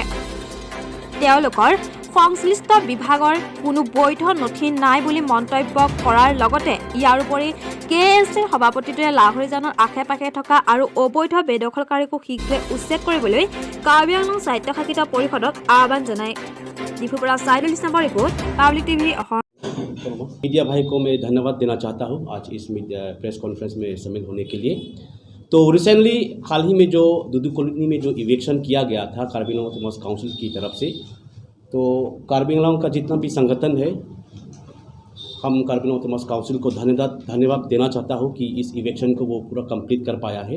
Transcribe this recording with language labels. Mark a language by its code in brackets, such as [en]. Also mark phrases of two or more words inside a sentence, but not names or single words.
[as] তেওঁলোকৰ সংশ্লিষ্ট বিভাগৰ কোনো বৈধ নথি নাই বুলি মন্তব্য কৰাৰ লগতে ইয়াৰ উপৰি KSAৰ সভাপতিটোৱে লাহৰীজানৰ আশে পাশে থকা আৰু অবৈধ বেদখলকাৰীকো শীঘ্ৰে উচ্ছেদ কৰিবলৈ কাৰ্বি আংলং স্বায়ত্তশাসিত পৰিষদক আহ্বান জনায়। ডিফুৰ পৰা সাইদুল ইছলামৰ ৰিপৰ্ট, পাব্লিক টিভি অসম। [hi] मीडिया भाई को मैं धन्यवाद देना चाहता हूँ आज इस [en] press conference [hi] में शामिल होने के लिए। तो रिसेंटली हाल ही में जो दुदु कॉलोनी में जो इवेक्शन किया गया था कार्बी आंगलॉन्ग ऑटोनॉमस काउंसिल की तरफ से, तो कार्बी आंगलॉन्ग का जितना भी संगठन है, हम कार्बी आंगलॉन्ग ऑटोनॉमस काउंसिल को धन्यवाद देना चाहता हूँ कि इस इवेक्शन को वो पूरा कंप्लीट कर पाया है।